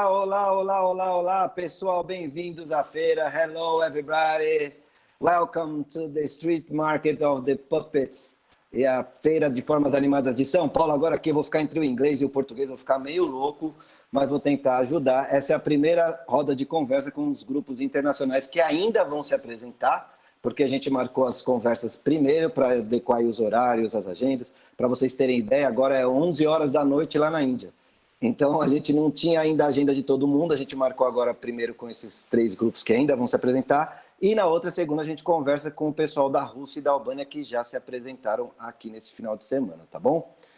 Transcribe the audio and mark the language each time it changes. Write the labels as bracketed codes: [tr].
[pt] Olá, pessoal, bem-vindos à feira. [en] Hello, everybody. Welcome to the Street Market of the Puppets. [pt] E a feira de formas animadas de São Paulo. Agora aqui eu vou ficar entre o inglês e o português, vou ficar meio louco, mas vou tentar ajudar. Essa é a primeira roda de conversa com os grupos internacionais que ainda vão se apresentar, porque a gente marcou as conversas primeiro para adequar os horários, as agendas. Para vocês terem ideia, agora é 11 horas da noite lá na Índia. Então, a gente não tinha ainda a agenda de todo mundo, a gente marcou agora primeiro com esses 3 grupos que ainda vão se apresentar, e na outra segunda a gente conversa com o pessoal da Rússia e da Albânia que já se apresentaram aqui nesse final de semana, tá bom?